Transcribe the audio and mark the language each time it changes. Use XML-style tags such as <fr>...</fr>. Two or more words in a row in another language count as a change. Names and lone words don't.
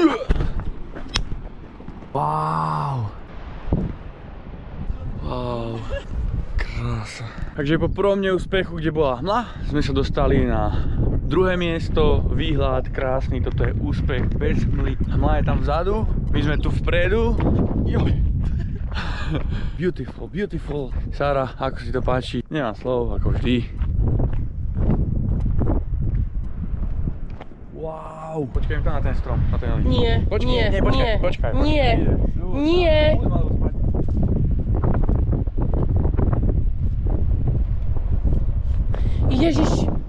<sk>Wow. Wow. Krása. Takže po prvom neúspechu, kde bola hmla, sme sa dostali na druhé miesto, výhľad krásny, toto je úspech bez hmly. Hmla je tam vzadu, my sme tu vpredu. Joj.</sk> <en>Beautiful, beautiful.</en> <sk>Sara, ako si to páči? Nemám slov, ako vždy. Wow. Počkaj tam na ten strom, na ten list. Nie, počkaj, nie, počkaj. Nie, nie. Ježiš.</sk>